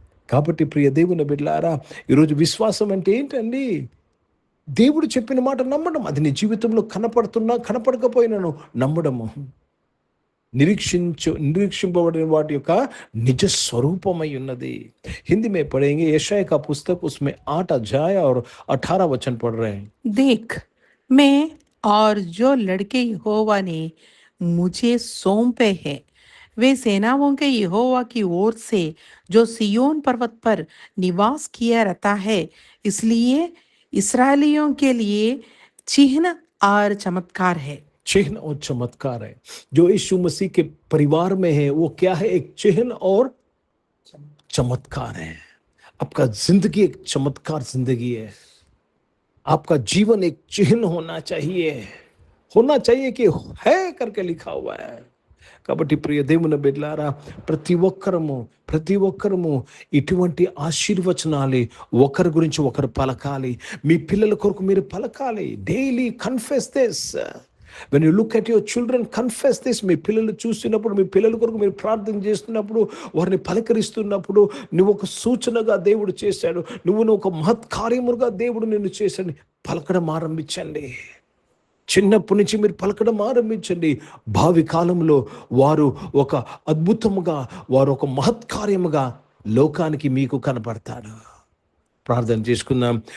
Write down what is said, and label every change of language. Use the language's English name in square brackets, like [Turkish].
[Telugu] కాబట్టి ప్రియ దేవుని బిడ్డలారా, ఈరోజు విశ్వాసం అంటే ఏంటండి? దేవుడు చెప్పిన మాట నమ్మడం. అది నీ జీవితంలో కనపడకపోయినాను నమ్మడము. నిరీక్షింపబడిన వాటి యొక్క నిజ స్వరూపమై ఉన్నది. [Hindi] హిందీ में पढ़ेंगे यशाया का पुस्तक, उसमें 8 अध्याय और 18 वचन पढ़ रहे हैं. देख, मैं और जो लड़के यहोवा ने मुझे सौंपे हैं, वे सेनाओं के यहोवा की ओर से जो सियोन पर्वत पर निवास किया रहता है, इसलिए इस्राएलियों के लिए चिन्ह और चमत्कार है. चिन्ह और चमत्कार है. जो यीशु मसीह के परिवार में है वो क्या है? एक चिन्ह और चमत्कार है. आपका जिंदगी एक चमत्कार जिंदगी है. आपका जीवन एक चिन्ह होना चाहिए कि है करके लिखा हुआ है. [Telugu] కాబట్టి ప్రియ దేవుని బిడ్డలారా, ప్రతి ఒక్కరము ఇటువంటి ఆశీర్వచనాలు ఒకరి గురించి ఒకరు పలకాలి. మీ పిల్లల కొరకు మీరు పలకాలి. [English] Daily confess this. when you look at your children, confess this. [Telugu] మీ పిల్లలు చూస్తున్నప్పుడు, మీ పిల్లల కొరకు మీరు ప్రార్థన చేస్తున్నప్పుడు, వారిని పలకరిస్తున్నప్పుడు, నువ్వు ఒక సూచనగా దేవుడు చేశాడు, నువ్వు ఒక మహత్కార్యముగా దేవుడు నిన్ను చేశాడు, పలకడం ఆరంభించండి. చిన్నప్పటి నుంచి మీరు పలకడం ఆరంభించండి. భావి కాలంలో వారు ఒక అద్భుతముగా, వారు ఒక మహత్కార్యముగా లోకానికి మీకు కనపడతాడు. ప్రార్థన చేసుకుందాం.